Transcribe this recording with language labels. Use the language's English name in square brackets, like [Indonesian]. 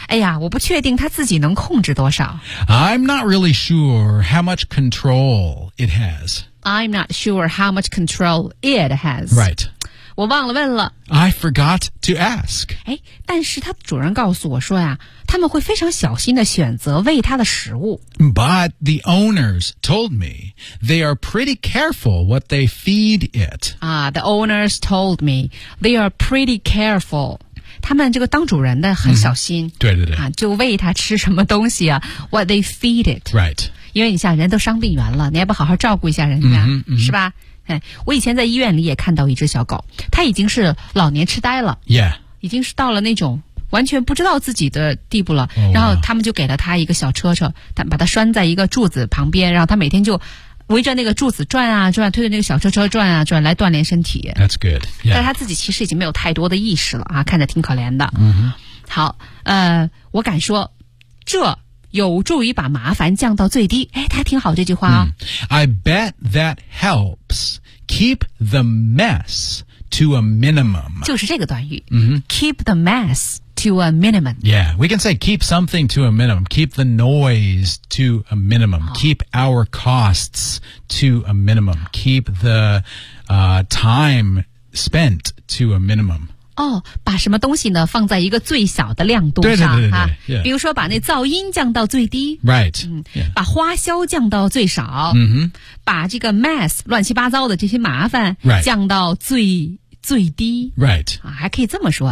[Chinese] 哎呀，我不确定他自己能控制多少。 [English] I'm not really sure how much control it has. I'm not sure how much control it has. Right. [Chinese] 我忘了问了。 [English] I forgot to ask. [Chinese] 哎，但是他主人告诉我说呀，他们会非常小心地选择喂他的食物。 [English] But the owners told me they are pretty careful what they feed it. The owners told me they are pretty careful. [Chinese] 他们这个当主人的很小心、对对对、啊、就喂他吃什么东西啊 [English] What they feed it Right [Chinese] 因为你像人都伤病员了你还不好好照顾一下人家、是吧、我以前在医院里也看到一只小狗他已经是老年痴呆了 [English] Yeah [Chinese] 已经是到了那种完全不知道自己的地步了、然后他们就给了他一个小车车他把他拴在一个柱子旁边然后他每天就围着那个柱子转啊转推着那个小车车转啊转来锻炼身体 [English] That's good、yeah. [Chinese] 但他自己其实已经没有太多的意识了啊，看着挺可怜的、 mm-hmm. 好我敢说这有助于把麻烦降到最低哎，他挺好这句话啊、 [English] I bet that helps keep the mess to a minimum [Chinese] 就是这个短语、 mm-hmm. [English] keep the mess to a minimum Yeah, we can say keep something to a minimum keep the noise to a minimum、keep our costs to a minimum keep the、time spent to a minimum [Chinese] 哦、把什么东西呢放在一个最小的亮度上对对对对、比如说把那噪音降到最低 [English] Right、 [Chinese] 把花销降到最少、把这个 mess 乱七八糟的这些麻烦、 [English] right. [Chinese] 降到最低 [English] right、 [Chinese] 还可以这么说